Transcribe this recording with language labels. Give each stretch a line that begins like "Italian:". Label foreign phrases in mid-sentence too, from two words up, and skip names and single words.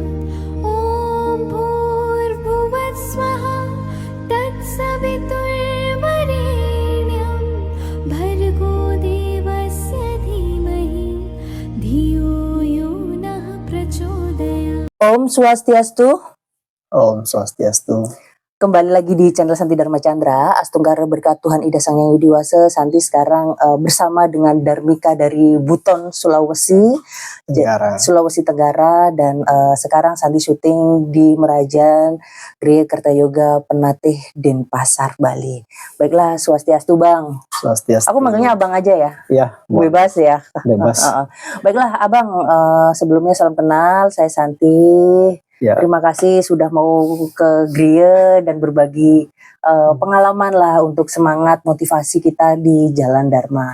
Sanskrit: ॐ भूर्भुवः स्वः तत्सवितुर्वरेण्यं भर्गो देवस्य धीमहि धियो यो नः प्रचोदयात्। Om Swastiastu. Om Swastiastu.
Indonesian: Kembali lagi di channel Santi Dharma Chandra. Astungkara berkat Tuhan Ida Sang Hyang Widi Wasa. Santi sekarang bersama dengan Dharmika dari Buton, Sulawesi Tenggara. Dan sekarang Santi syuting di Merajan Griya Kertayoga Penatih Denpasar, Bali. Baiklah, Swastiastu Bang. Swastiastu. Aku manggilnya Abang aja ya? Ya, Bebas ya? bebas. Baiklah Abang, sebelumnya salam kenal, saya Santi. Ya. Terima kasih sudah mau ke Griya dan berbagi pengalaman lah untuk semangat motivasi kita di Jalan Dharma.